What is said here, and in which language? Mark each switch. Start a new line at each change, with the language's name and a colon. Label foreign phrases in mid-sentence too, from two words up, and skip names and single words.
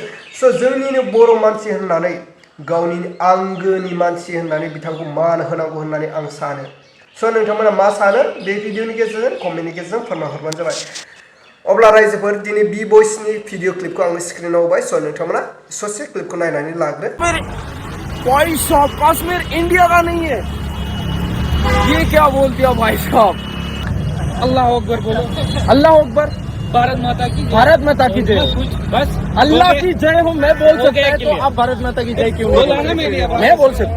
Bodo: स' जोंनिनो बर' मानसि होननानै, गावनि आंगोनि मानसि होननानै बिथांखौ मान होनांगौ होननानै आं सानो। स' नोंथांमोना मा सानो? बे भिडिअनि गेजेरजों कमेन्टनि गेजेरजों फोरमायहरबानो जाबाय। अब्ला रायजोफोर दिनै बि बयसनि भिडिअ क्लिपखौ आं स्क्रिनाव होबाय। स' नोंथांमोना ससे क्लिपखौ नायनानै लाग्रो।
Hindi: भाई साहब कश्मीर इंडिया का नहीं है, ये क्या बोल दिया भाई साहब।
Arabic: الله أكبر
Hindi: बोलो,
Arabic: الله أكبر.
Hindi: भारत माता की जय। भारत माता की जय। बस अल्लाह की जय हो मैं बोल सकता है, तो आप भारत माता की जय क्यों मैं बोल सकता है।